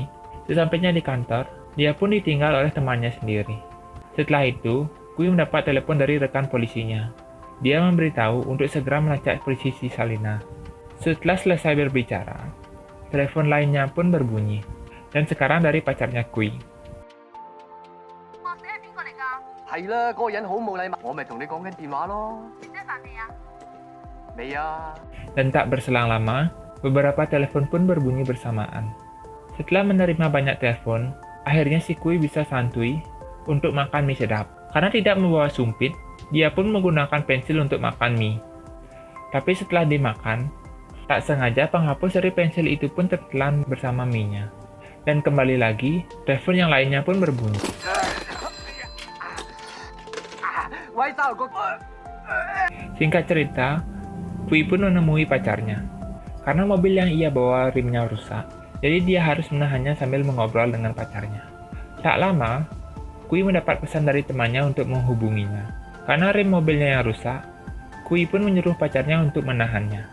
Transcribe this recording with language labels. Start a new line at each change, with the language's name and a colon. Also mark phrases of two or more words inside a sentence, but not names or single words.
Indonesian: Sesampainya di kantor, dia pun ditinggal oleh temannya sendiri. Setelah itu, Kui mendapat telepon dari rekan polisinya. Dia memberitahu untuk segera melacak polisi si Salina. Setelah selesai berbicara, telepon lainnya pun berbunyi. Dan sekarang dari pacarnya Kui.
Cantonese: 或者係邊個嚟㗎？係啦，嗰個人好冇禮貌，我咪同你講緊電話咯。食咗飯未啊？未啊。
Indonesian: Dan tak berselang lama, beberapa telepon pun berbunyi bersamaan. Setelah menerima banyak telepon, akhirnya si Kui bisa santuy untuk makan mie sedap. Karena tidak membawa sumpit, dia pun menggunakan pensil untuk makan mie. Tapi setelah dimakan, tak sengaja penghapus dari pensil itu pun tertelan bersama mie-nya. Dan kembali lagi, telepon yang lainnya pun berbunyi.
Cantonese: 喂，沙頭角。
Indonesian: Singkat cerita, Kui pun menemui pacarnya. Karena mobil yang ia bawa rimnya rusak, jadi dia harus menahannya sambil mengobrol dengan pacarnya. Tak lama, Kui mendapat pesan dari temannya untuk menghubunginya. Karena rim mobilnya yang rusak, Kui pun menyuruh pacarnya untuk menahannya.